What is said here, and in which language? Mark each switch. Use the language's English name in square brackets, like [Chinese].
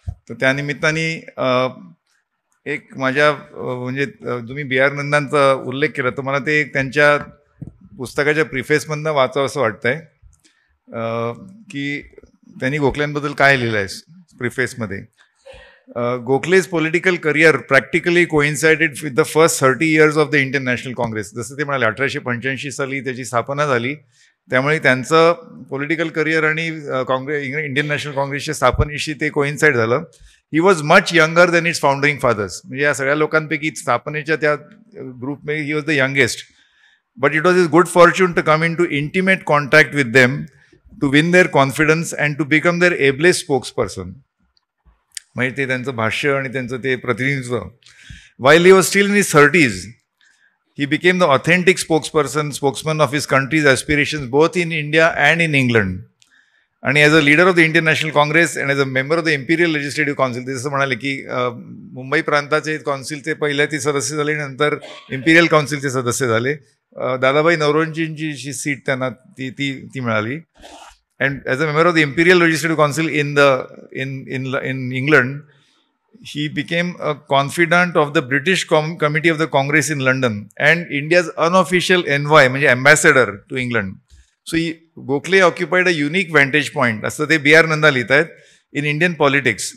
[Marathi] तर त्यानिमित्ताने एक माझ्या म्हणजे तुम्ही B.R. नंदांचा उल्लेख केला तर मला ते त्यांच्या पुस्तकाच्या प्रिफेसमधनं वाचावं असं वाटतंय की त्यांनी गोखल्यांबद्दल काय लिहिलं आहे प्रिफेसमध्ये. [English] Gokhale's political career practically coincided with the first 30 years of the Indian National Congress. [Marathi] जसं ते म्हणाले 1885 साली त्याची स्थापना झाली त्यामुळे त्यांचं पॉलिटिकल करिअर आणि इंडियन नॅशनल काँग्रेसच्या स्थापनेशी ते कोइन्साइड झालं. [English] He was much younger than its foundering fathers. [Marathi] म्हणजे या सगळ्या लोकांपैकी स्थापनेच्या त्या ग्रुपमध्ये [English] He was the youngest. But it was is good fortune to come into intimate contact with them, to win their confidence and to become their ablest spokesperson. [Marathi] म्हणजे ते त्यांचं भाष्य आणि त्यांचं ते प्रतिनिधित्व. [English] While he was still in his 30s, he became the authentic spokesman of his country's aspirations both in India and in England. आणि as a leader of the Indian National Congress and as a member of the Imperial Legislative Council, [Marathi] ते जसं म्हणाले की मुंबई प्रांताचे काउन्सिलचे पहिले ते सदस्य झाले, [English] नंतर इम्पिरियल काउन्सिलचे सदस्य झाले. [Marathi] दादाभाई नौरोजींची जी सीट त्यांना ती मिळाली. [English] And as a member of the Imperial Legislative Council in England, he became a confidant of the British Committee of the Congress in London and India's unofficial envoy, म्हणजे ambassador to England. So Gokhale occupied a unique vantage point, [Marathi] असं ते [English] B.R. Nanda [Marathi] लिहित आहेत, [English] in Indian politics.